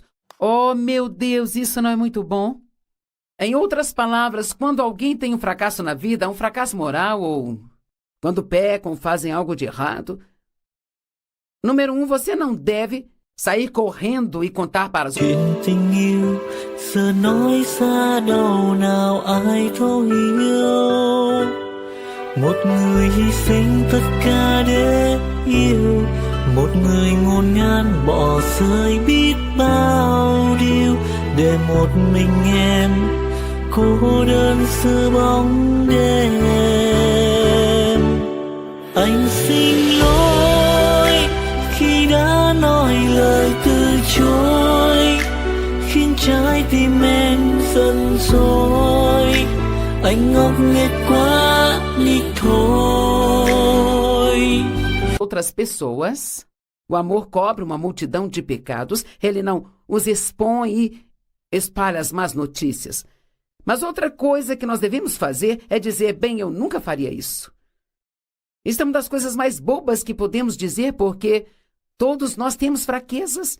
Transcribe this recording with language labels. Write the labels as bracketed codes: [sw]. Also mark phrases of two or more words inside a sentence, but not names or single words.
[pt] Oh, meu Deus, isso não é muito bom? Em outras palavras, quando alguém tem um fracasso na vida, um fracasso moral ou quando pecam, fazem algo de errado, número 1, você não deve sair correndo e contar para os outros. [vi] Chuyện tình yêu giờ nói xa đâu nào ai thấu hiểu. Một người hy sinh tất cả để yêu, một người ngôn ngang bỏ rơi biết bao điều để một mình em cô đơn giữa bóng đêm. Anh xin lỗi khi đã nói lời từ chối, khiến trái tim em giận dỗi. Anh ngốc nghếch quá đi thôi. [pt] Outras pessoas, o amor cobre uma multidão de pecados, ele não os expõe e espalha as más notícias. Mas outra coisa que nós devemos fazer é dizer: bem, eu nunca faria isso. Isso é uma das coisas mais bobas que podemos dizer, porque todos nós temos fraquezas.